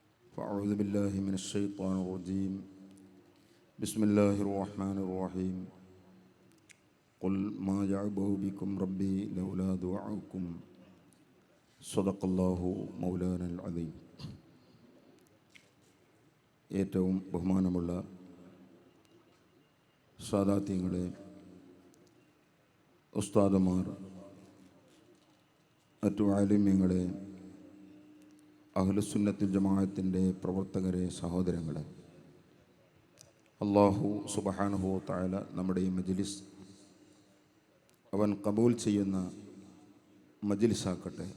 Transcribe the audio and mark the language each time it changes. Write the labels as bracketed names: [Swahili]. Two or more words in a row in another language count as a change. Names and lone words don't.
[Arabic] فأعوذ بالله من الشيطان الرجيم بسم الله الرحمن الرحيم قل ما يعبأ بكم ربي لولا دعاؤكم صدق الله مولانا العظيم. [Malayalam] ഏറ്റവും ബഹുമാനമുള്ള സാദാത്യങ്ങളെ, ഉസ്താദുമാർ, മറ്റു ആലിമ്യങ്ങളെ, അഹ്ലുസുന്നത്തുൽ ജമാഅത്തിൻ്റെ പ്രവർത്തകരെ, സഹോദരങ്ങളെ, [Arabic] الله سبحانه وتعالى [Malayalam] നമ്മുടെ ഈ മജ്ലിസ് അവൻ കബൂൽ ചെയ്യുന്ന മജ്ലിസാക്കട്ടെ.